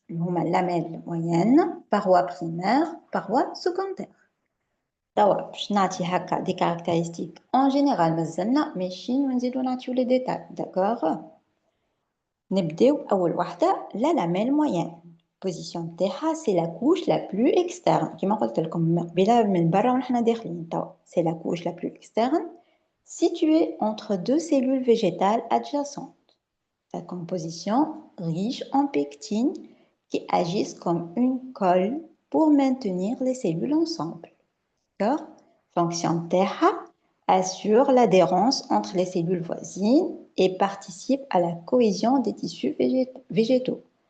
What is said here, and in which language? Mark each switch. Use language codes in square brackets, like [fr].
[fr] On a lamelle moyenne, paroi primaire, paroi secondaire. Donc, je vais des caractéristiques en général, mais je vais vous donner les détails. D'accord? [ar] نبداو [fr] la lamelle moyenne. Position [ar] تاعها [fr] c'est la couche la plus externe. [ar] كما قلت لكم قبيله من برا ونحنا داخلين توا. [fr] C'est la couche la plus externe située entre 2 cellules végétales adjacentes. Sa composition riche en pectine qui agissent comme une colle pour maintenir les cellules ensemble. D'accord? Fonction TEHA assure l'adhérence entre les cellules voisines et participe à la cohésion des tissus végétaux.